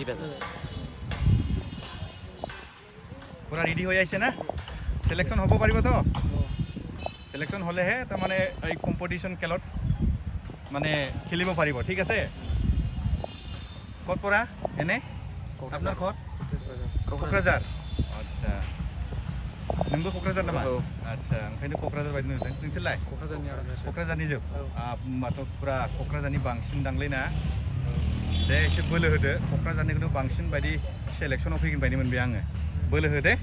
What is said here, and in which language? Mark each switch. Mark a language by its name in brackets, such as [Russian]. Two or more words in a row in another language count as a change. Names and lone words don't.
[Assamese] পূৰা ৰেডি হৈ আহিছে না? চিলেকশ্যন হ'ব পাৰিবতো? চিলেকশ্যন হ'লেহে তাৰমানে এই কম্পিটিশ্যন খেলত মানে খেলিব পাৰিব, ঠিক আছে? ক'ৰ পৰা এনে? আপোনাৰ ঘৰ? কোকৰাঝাर। [Bodo] आदसा नोंबो क'क्राझार नामा? आदसा ओंखायनो क'क्राझार बायदि नुदों। नोंसोरलाय? क'क्राझारनि जोब। होमबाथ' फुरा क'क्राझारनि बांसिन दांलै ना? दे एसे बोलो होदो। क'क्राझारनिखौनो बांसिन बायदि सेलेक्सनाव फैगोन बायदि मोनबाय आङो। बोलो हो दे।